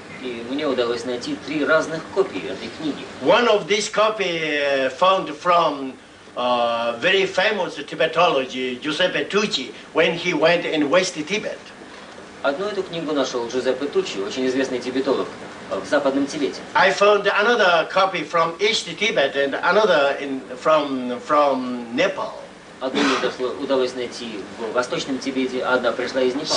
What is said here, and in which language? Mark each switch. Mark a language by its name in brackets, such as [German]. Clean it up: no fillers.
[Russian] И мне удалось найти 3 разных копии этой книги. [English] One of these copy found from very famous Tibetologist Giuseppe Tucci when he went in West Tibet. [Russian] Одну эту книгу нашел Джузеппе Туччи, очень известный тибетолог в Западном Тибете. [English] I found another copy from East Tibet and another from Nepal. [Russian] Одну мне удалось найти в Восточном Тибете, а одна пришла из Непала.